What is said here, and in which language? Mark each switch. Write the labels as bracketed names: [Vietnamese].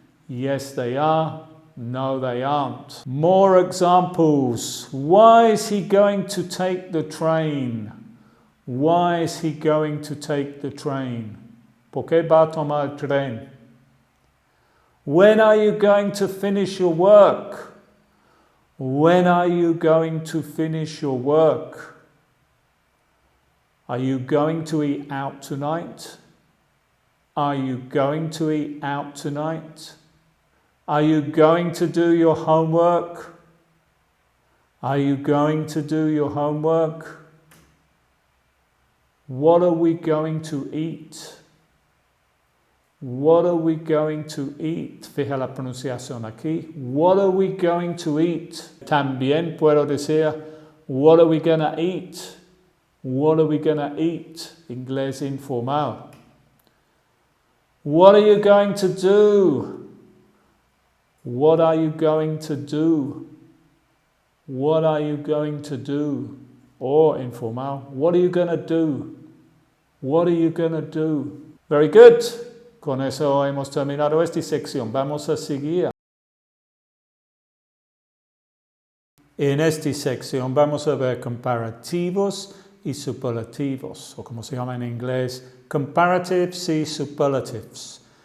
[English] Yes they are, no they aren't. More examples. Why is he going to take the train? Why is he going to take the train? [Spanish] ¿Por qué va a tomar el tren? [English] When are you going to finish your work? When are you going to finish your work? Are you going to eat out tonight? Are you going to eat out tonight? Are you going to do your homework? Are you going to do your homework? What are we going to eat? What are we going to eat? [Spanish] Fija la pronunciación aquí. [English] What are we going to eat? [Spanish] También puedo decir, [English] what are we gonna eat? What are we gonna eat? [Spanish] Inglés informal. [English] What are you going to do? What are you going to do? What are you going to do? Or informal, what are you gonna do? What are you gonna do? Very good. [Spanish] Con eso hemos terminado esta sección. Vamos a seguir. En esta sección vamos a ver comparativos y superlativos, o como se llama en inglés, comparatives y superlatives.